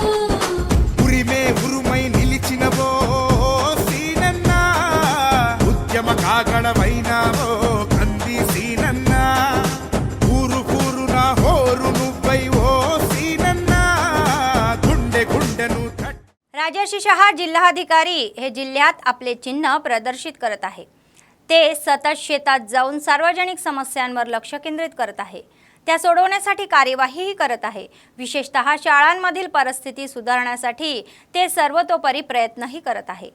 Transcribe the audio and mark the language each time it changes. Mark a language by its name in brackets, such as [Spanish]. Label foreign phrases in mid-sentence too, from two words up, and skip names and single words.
[Telugu] ఉరిమే ఉరుమై నిలిచినవో సీనన్న, ఉద్యమ కాగడవైనావో కంది సీనన్న। ఊరు ఊరున హోరు నువ్వై ఓ సీనన్న, గుండె గుండెను [Marathi] राजर्षी शहा जिल्हाधिकारी हे जिल्ह्यात आपले चिन्ह प्रदर्शित करत आहे। ते सतत शेतात जाऊन सार्वजनिक समस्यांवर लक्ष केंद्रित करत आहे, त्या सोडवण्यासाठी कार्यवाहीही करत आहे। विशेषतः शाळांमधील परिस्थिती सुधारण्यासाठी ते सर्वतोपरी प्रयत्नही करत आहे।